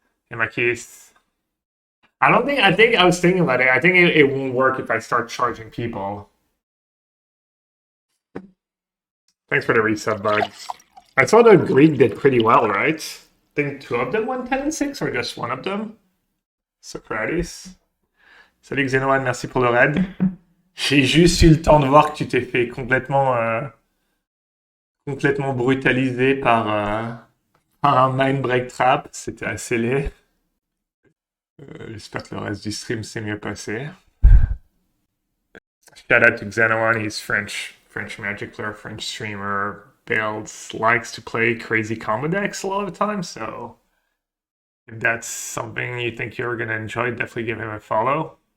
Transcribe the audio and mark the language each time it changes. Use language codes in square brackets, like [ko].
[en] In my case, I think I was thinking about it. I think it won't work if I start charging people. Thanks for the reset, bugs. I saw the Greek did pretty well, right? I think 2 of them went 10 and 6, or just 1 of them? Socrates. [fr] Salut Xenoan, merci pour le raid. J'ai juste eu le temps de voir que tu t'es fait complètement brutalisé par un mind break trap. C'était assez laid. J'espère que le reste du stream s'est mieux passé. [en] Shout out to Xenoan, he's French Magic player, French streamer, builds, likes to play crazy combo decks a lot of the time, so if that's something you think you're gonna enjoy, definitely give him a follow.